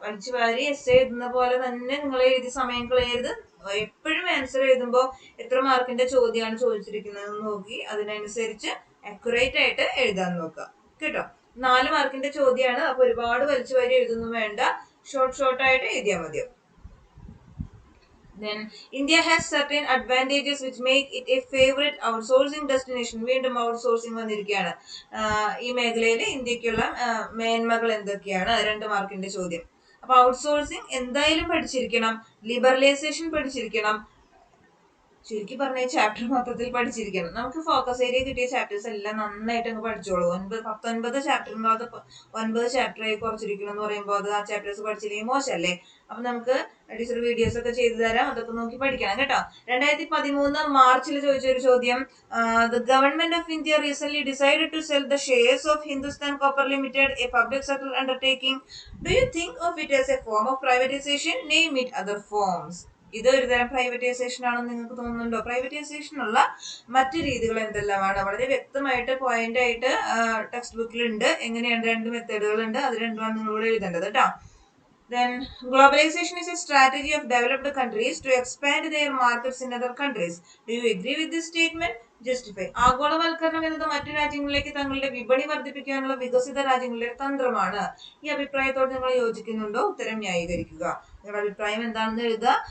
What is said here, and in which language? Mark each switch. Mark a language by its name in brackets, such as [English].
[Malayalam] വലിച്ചു വാരി എസ് എഴുതുന്ന പോലെ തന്നെ നിങ്ങൾ എഴുതി സമയം കളയരുത്. എപ്പോഴും ആൻസർ എഴുതുമ്പോൾ എത്ര മാർക്കിന്റെ ചോദ്യമാണ് ചോദിച്ചിരിക്കുന്നത് നോക്കി അതിനനുസരിച്ച് അക്യുറേറ്റ് ആയിട്ട് എഴുതാൻ നോക്കുക കേട്ടോ. 4 മാർക്കിന്റെ ചോദ്യമാണ്. അപ്പൊ ഒരുപാട് വലിച്ചു വാരി എഴുതൊന്നും വേണ്ട, ഷോർട്ട് ആയിട്ട് എഴുതിയാൽ മതിയോ. [English] Then India has certain advantages which make it a favorite outsourcing destination. [Malayalam] വീണ്ടും ഔട്ട്സോഴ്സിംഗ് വന്നിരിക്കുകയാണ്. ഈ മേഖലയിൽ ഇന്ത്യക്കുള്ള മേന്മകൾ എന്തൊക്കെയാണ്? 2 മാർക്കിന്റെ ചോദ്യം. അപ്പൊ ഔട്ട്സോഴ്സിംഗ് എന്തായാലും പഠിച്ചിരിക്കണം, ലിബറലൈസേഷൻ പഠിച്ചിരിക്കണം, ചുരുക്കി പറഞ്ഞ ഈ ചാപ്റ്റർ മൊത്തത്തിൽ പഠിച്ചിരിക്കണം. നമുക്ക് ഫോക്കസ് ഏരിയ കിട്ടിയ ചാപ്റ്റേഴ്സ് എല്ലാം നന്നായിട്ട് അങ്ങ് പഠിച്ചോളൂ. 19 ചാപ്റ്ററിനകത്ത് 9 ചാപ്റ്ററായി കുറച്ചിരിക്കണം എന്ന് പറയുമ്പോൾ അത് ആ ചാപ്റ്റേഴ്സ് പഠിച്ചില്ലെങ്കിൽ മോശമല്ലേ? അപ്പൊ നമുക്ക് ടീച്ചർ വീഡിയോസ് ഒക്കെ ചെയ്തു തരാം, അതൊക്കെ നോക്കി പഠിക്കണം കേട്ടോ. [English] 2013 [Malayalam] മാർച്ചിൽ ചോദിച്ച ഒരു ചോദ്യം, [English] The government of India recent decided to sell the shares of Hindustan copper limited, a public sector undertaking. Do you think of it as a form of privatisation? Name it other forms. [Malayalam] ഇത് ഒരു തരം privatisation ആണെന്ന് നിങ്ങൾക്ക് തോന്നുന്നുണ്ടോ? Privatisation ഉള്ള മറ്റു രീതികൾ എന്തെല്ലാമാണ്? വളരെ വ്യക്തമായിട്ട് പോയിന്റ് ആയിട്ട് ടെക്സ്റ്റ് ബുക്കിലുണ്ട്. എങ്ങനെയാണ് 2 മെത്തേഡുകൾ ഉണ്ട്, അത് രണ്ടുമാണ് നിങ്ങളിവിടെ എഴുതേണ്ടത് കേട്ടോ. [English] Then globalization is a strategy of developed countries to expand their markets in other countries. Do you agree with this statement? Justify. [Malayalam] ആഗോളവൽക്കരണം എന്നത് മറ്റു രാജ്യങ്ങളിലേക്ക് തങ്ങളുടെ വിപണി വർദ്ധിപ്പിക്കാനുള്ള വികസിത രാജ്യങ്ങളുടെ തന്ത്രമാണ്. ഈ അഭിപ്രായത്തോട് നിങ്ങൾ യോജിക്കുന്നുണ്ടോ? ഉത്തരം ന്യായീകരിക്കുക. നിങ്ങളുടെ അഭിപ്രായം എന്താണെന്ന് എഴുതുക.